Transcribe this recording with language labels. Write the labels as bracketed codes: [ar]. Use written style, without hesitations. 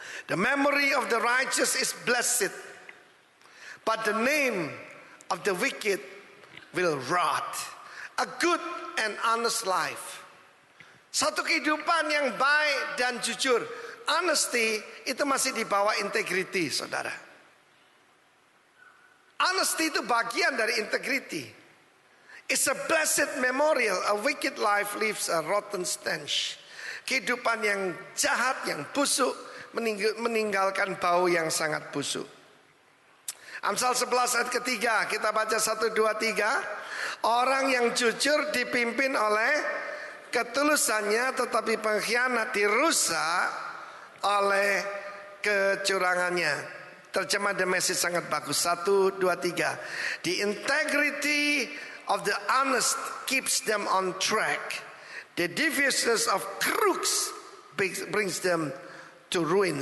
[en] The memory of the righteous is blessed, but the name of the wicked will rot. A good and honest life. [id] Satu kehidupan yang baik dan jujur. Honesty itu masih di bawah integrity, saudara. Honesty itu bagian dari integrity. [en] It's a blessed memorial. A wicked life leaves a rotten stench. [id] Kehidupan yang jahat, yang busuk, meninggalkan bau yang sangat busuk. Amsal 11 ayat ketiga, kita baca 1, 2, 3. Orang yang jujur dipimpin oleh ketulusannya, tetapi pengkhianat dirusak oleh kecurangannya. Terjemah The Message sangat bagus. 1, 2, 3. [en] The integrity of the honest keeps them on track. The deviousness of crooks brings them to ruin.